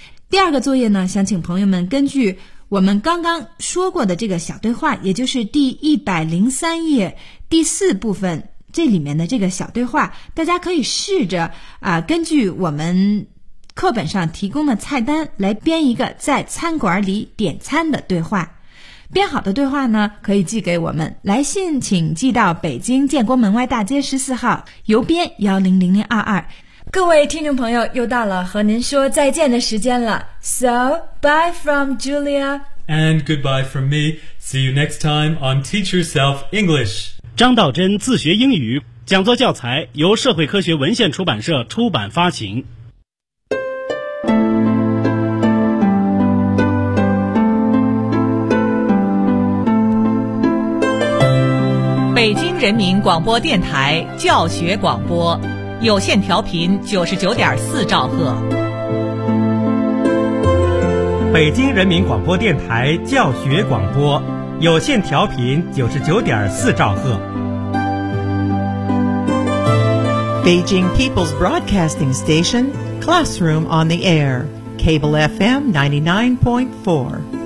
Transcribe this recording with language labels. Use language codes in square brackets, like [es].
[zh] 第二个作业呢，想请朋友们根据我们刚刚说过的这个小对话，也就是第103页第四部分这里面的这个小对话，大家可以试着根据我们课本上提供的菜单来编一个在餐馆里点餐的对话。编好的对话呢，可以寄给我们，来信请寄到北京建国门外大街14号邮编100022。各位听众朋友，又到了和您说再见的时间了。 [en] So, bye from Julia and goodbye from me. See you next time on Teach Yourself English. [zh] 张道真自学英语讲座教材由社会科学文献出版社出版发行。北京人民广播电台教学广播，有线调频99.4兆赫。北京人民广播电台教学广播，有线调频99.4兆赫。 [en] Beijing People's Broadcasting Station, Classroom on the Air, Cable FM 99.4.